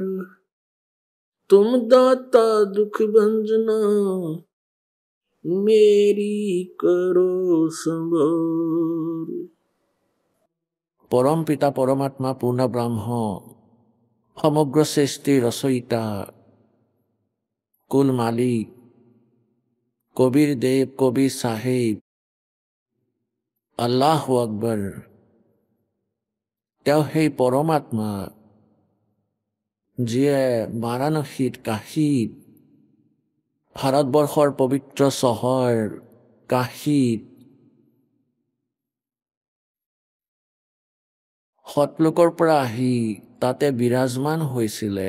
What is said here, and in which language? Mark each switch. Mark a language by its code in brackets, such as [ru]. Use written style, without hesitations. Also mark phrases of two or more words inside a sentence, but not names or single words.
[hi] तुम दाता दुख भंजना मेरी करो संभार। परम पिता परमात्मा पूर्ण ब्रह्म समग्र सृष्टि रचयिता कुल मालिक কবির দেব কবির সাহেব আল্লাহ আকবৰ। [as] তেওঁ সেই পৰমাত্মা যিয়ে বাৰাণসীত কাশীত ভাৰতবৰ্ষৰ পবিত্ৰ চহৰ কাশীত সৎলোকৰ পৰা আহি তাতে বিৰাজমান হৈছিলে।